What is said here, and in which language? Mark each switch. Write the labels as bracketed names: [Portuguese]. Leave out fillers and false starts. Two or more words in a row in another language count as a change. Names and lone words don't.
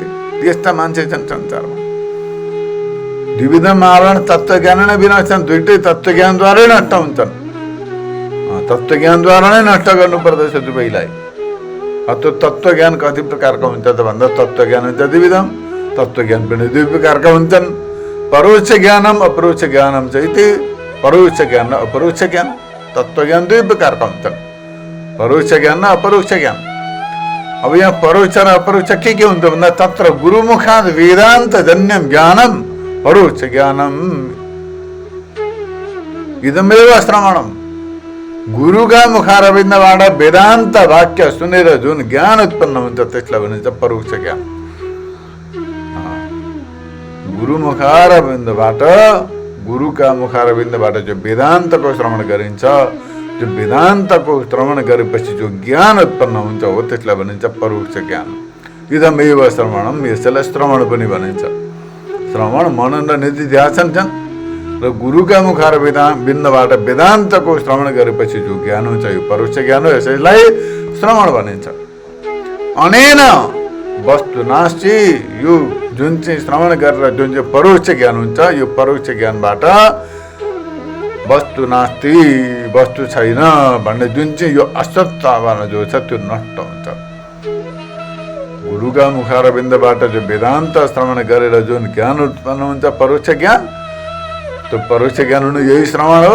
[Nepali] त्यस्ता मान्छे छन् संसारमा। [Sanskrit] द्विविधम आवरण तत्त्वज्ञान नै विनाशन्। [Nepali] दुइटै तत्त्वज्ञानद्वारै नष्ट हुन्छन्। तत्त्वज्ञानद्वारा नै नष्ट गर्नुपर्दछ दुवैलाई। त्यो तत्त्वज्ञान कति प्रकारको हुन्छ त भन्दा तत्त्वज्ञान हुन्छ द्विविधम, तत्त्वज्ञान पनि दुई प्रकारका हुन्छन्। [Sanskrit] परोक्ष ज्ञानम अपरोक्ष ज्ञानम [Nepali] चाहिँ परोक्ष ज्ञान र अपरोक्ष ज्ञान। तत्त्वज्ञान दुई प्रकारका हुन्छन्, परोक्ष ज्ञान र अपरोक्ष ज्ञान। अब यहाँ परोक्ष र अपरोक्ष के हुन्छ भन्दा [Sanskrit] तत्र गुरुमुखात् वेदान्त जन्यम ज्ञानम परोक्ष ज्ञानम इदमेव श्रवणम। [Nepali] गुरुका मुखारविन्दबाट वेदान्त वाक्य सुनेर जुन ज्ञान उत्पन्न हुन्छ त्यसलाई भनिन्छ परोक्ष ज्ञान। गुरुका मुखारविन्दबाट जो वेदान्तको श्रवण गरिन्छ, जो वेदान्तको श्रवण गरेपछि जो ज्ञान उत्पन्न हुन्छ हो त्यसलाई भनिन्छ परोक्ष ज्ञान। [Sanskrit] इदमेव श्रवणम, [Nepali] यसैलाई श्रवण पनि भनिन्छ। श्रवण, मनन र निधिध्यासन छन्। र गुरुका मुखारविन्दबाट वेदान्तको श्रवण गरेपछि जो ज्ञान हुन्छ यो परोक्ष ज्ञान हो, यसैलाई श्रवण भनिन्छ। [Sanskrit] अनेन वस्तु नास्ति, [Nepali] यो जुन चाहिँ श्रवण गरेर जुन चाहिँ परोक्ष ज्ञान हुन्छ, यो परोक्ष ज्ञानबाट [Sanskrit] वस्तु नास्ति, [Nepali] वस्तु छैन भन्ने जुन चाहिँ यो असत्य आवरण जो छ त्यो नष्ट हुन्छ। गुरुका मुखारविन्दबाट जो वेदान्त श्रवण गरेर जुन ज्ञान उत्पन्न हुन्छ परोक्ष ज्ञान, त्यो परोक्ष ज्ञान हुनु यही श्रवण हो।